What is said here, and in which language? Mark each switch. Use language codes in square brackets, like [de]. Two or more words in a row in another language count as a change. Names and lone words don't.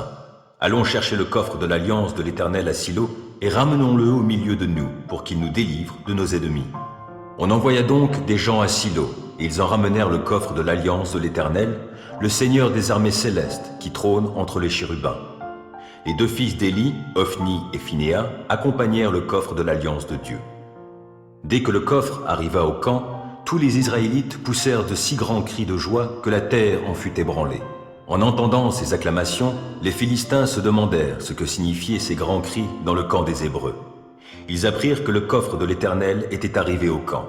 [fr] Allons chercher le coffre de l'alliance de l'Éternel à Silo et ramenons-le au milieu de nous pour qu'il nous délivre de nos ennemis. » On envoya donc des gens à Silo, et ils en ramenèrent le coffre de l'alliance de l'Éternel, le Seigneur des armées célestes qui trône entre les chérubins. Les deux fils d'Éli, Ophni et Phinéas, accompagnèrent le coffre de l'alliance de Dieu. Dès que le coffre arriva au camp, tous les Israélites poussèrent de si grands cris de joie que la terre en fut ébranlée. En entendant ces acclamations, les Philistins se demandèrent ce que signifiaient ces grands cris dans le camp des Hébreux. Ils apprirent que le coffre de l'Éternel était arrivé au camp.